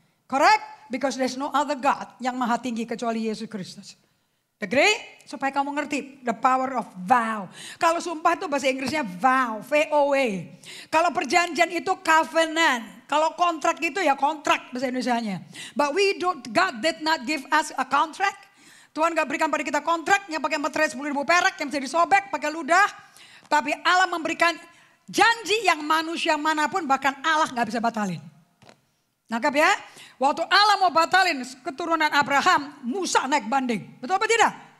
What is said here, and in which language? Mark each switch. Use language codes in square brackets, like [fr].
[en] Correct? Because there's no other God [id] yang maha tinggi kecuali [en] Yesus Kristus. Agree? [id] Supaya kamu ngerti [en] the power of vow. [id] Kalau sumpah itu bahasa Inggrisnya vow, V-O-W. Kalau perjanjian itu covenant. Kalau kontrak itu ya kontrak bahasa Indonesianya. [en] But God did not give us a contract. [id] Tuhan gak berikan pada kita kontrak yang pakai materai 10.000 perak yang bisa disobek pakai ludah. Tapi Allah memberikan janji yang manusia manapun bahkan Allah gak bisa batalin. Nangkap ya? Waktu Allah mau batalin keturunan Abraham, Musa naik banding. Betul apa tidak?